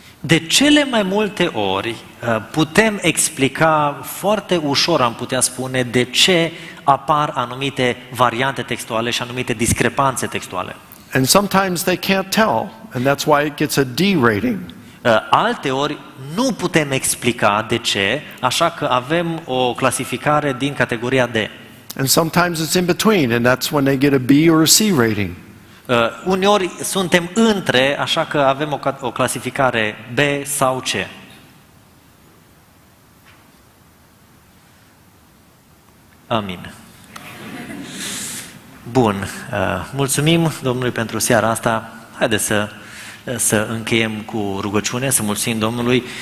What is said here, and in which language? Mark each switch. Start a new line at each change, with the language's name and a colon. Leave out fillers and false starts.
Romanian: De cele mai multe ori putem explica foarte ușor, am putea spune, de ce apar anumite variante textuale și anumite discrepanțe textuale.
English: And sometimes they can't tell, and that's why it gets a D rating.
Romanian: Alte ori nu putem explica de ce, așa că avem o clasificare din categoria D.
English: And sometimes it's in between, and that's when they get a B or a C rating.
Romanian: Uneori suntem între, așa că avem o clasificare B sau C. Amin. Bun, mulțumim Domnului pentru seara asta. Haideți să încheiem cu rugăciune, să mulțumim Domnului.